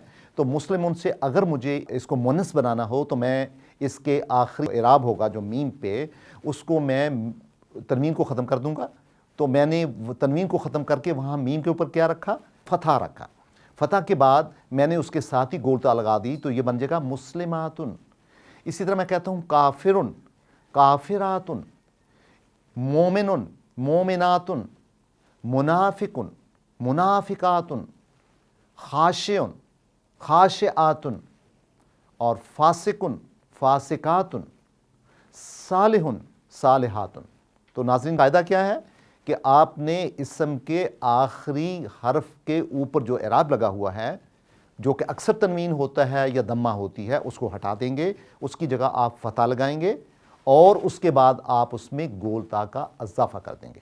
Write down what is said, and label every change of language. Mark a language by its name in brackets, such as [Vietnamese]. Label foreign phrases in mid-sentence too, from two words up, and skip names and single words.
[Urdu] تو مسلمن سے اگر مجھے اس کو مؤنث بنانا ہو تو میں اس کے آخری اعراب ہوگا جو میم پہ، اس کو میں تنوین کو ختم کر دوں گا. تو میں نے تنوین کو ختم کر کے وہاں میم کے اوپر کیا رکھا، فتحہ رکھا. فتحہ کے بعد میں نے اس کے ساتھ ہی گول تا لگا دی، تو یہ بن جائے گا مسلماتن. اسی طرح میں کہتا ہوں [Arabic] كافرٌ، كافرةٌ، مؤمنٌ، مؤمنةٌ، منافقٌ، منافقةٌ، خاشعٌ، خاشعةٌ [Urdu] اور [Arabic] فاسقٌ، فاسقةٌ، صالحٌ، صالحةٌ. [Urdu] تو ناظرین، قاعدہ کیا ہے کہ آپ نے اسم کے آخری حرف کے اوپر جو اعراب لگا ہوا ہے، جو کہ اکثر تنوین ہوتا ہے یا ضمہ ہوتی ہے، اس کو ہٹا دیں گے، اس کی جگہ آپ فتحہ لگائیں گے اور اس کے بعد آپ اس میں گول تا کا اضافہ کر دیں گے.